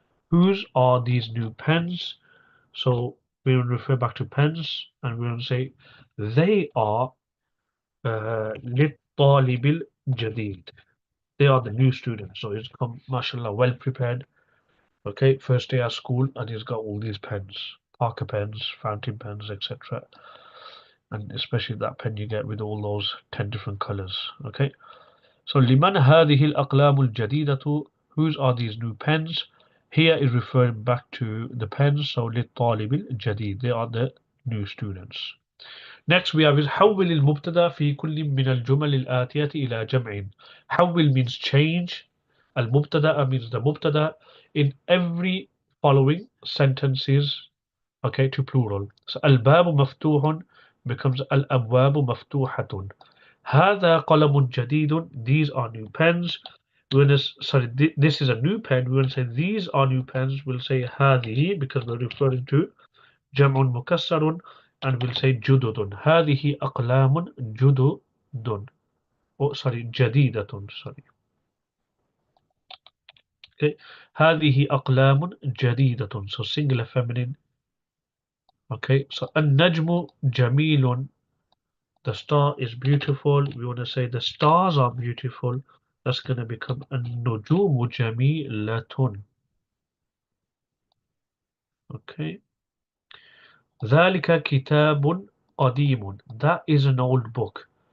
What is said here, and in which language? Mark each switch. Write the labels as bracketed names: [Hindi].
[English] Whose are these new pens? So we will refer back to pens and we will say they are [Arabic] للطالب الجديد. [English] They are the new students. So he's come, mashallah, well prepared. Okay, first day at school and he's got all these pens, Parker pens, fountain pens, etc. And especially that pen you get with all those 10 different colors. Okay, so [Arabic] لمن هذه الأقلام الجديدة? [English] Whose are these new pens? Here is referring back to the pens. So [Arabic] للطالب الجديد, [English] they are the new students. Next we have is [Arabic] حول المبتدا في كل من الجمل الآتية إلى جمع. [English] حول means change. المبتدا means the مبتدا in every following sentences, okay, to plural. [Arabic] So الباب مفتوح becomes الأبواب مفتوحة. هذا قلم جديد. [English] These are new pens. Sorry, this is a new pen. We're going to say these are new pens. We'll say هذه because we're referring to جمع مكسر, and we'll say جدد. [Arabic] هذه أقلام جدد. [English] Oh, sorry, جديدة. Sorry. Okay. [Arabic] هذه أقلام جديدة. [English] So singular feminine. Okay. [Arabic] So النجم جميل. [English] The star is beautiful. We want to say the stars are beautiful. That's going to become [Arabic] النجوم جميلة. Okay. ذلك كتاب قديم. [English] That is an old book.